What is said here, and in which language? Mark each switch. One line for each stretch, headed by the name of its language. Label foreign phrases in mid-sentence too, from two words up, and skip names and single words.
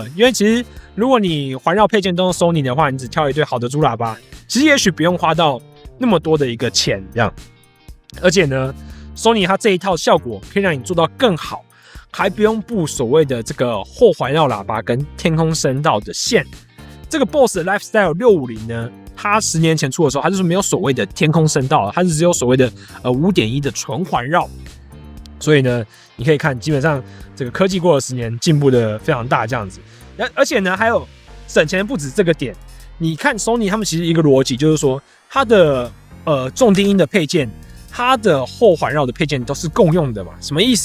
Chinese: 因為其實如果你環繞配件都用 Sony 的話，你只挑一對好的主喇叭，其實也許不用花到那麼多的一個錢這樣。而且呢 ，Sony 它這一套效果可以讓你做到更好。還不用布所謂的這個後環繞喇叭跟天空聲道的線。這個 Bose 的 Lifestyle 650 呢，它10年前出的時候，它就是沒有所謂的天空聲道，它是只有所謂的5.1的純環繞。所以呢，你可以看，基本上這個科技過了10年，進步的非常大這樣子。而且呢，還有省錢不止這個點。你看 Sony 他們其實一個邏輯就是說，它的重低音的配件，它的後環繞的配件都是共用的嘛？什麼意思？